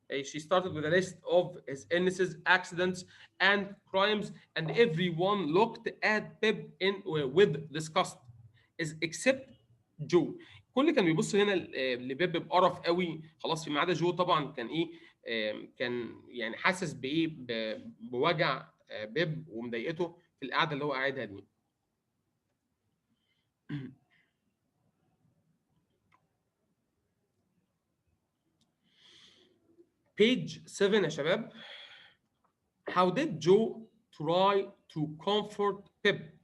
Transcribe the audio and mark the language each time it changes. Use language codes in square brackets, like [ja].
[en] She started with a list of his illnesses, accidents, and crimes, and everyone looked at Pip with disgust, is except Joe. [ar] كل كان بيبص هنا لبيب بقرف قوي خلاص، فيما عدا جو طبعا كان ايه، كان يعني حاسس بايه بوجع بيب ومضايقته في القعده اللي هو قاعدها دي. [en] Page 7 يا شباب. How did Joe try to comfort Pip?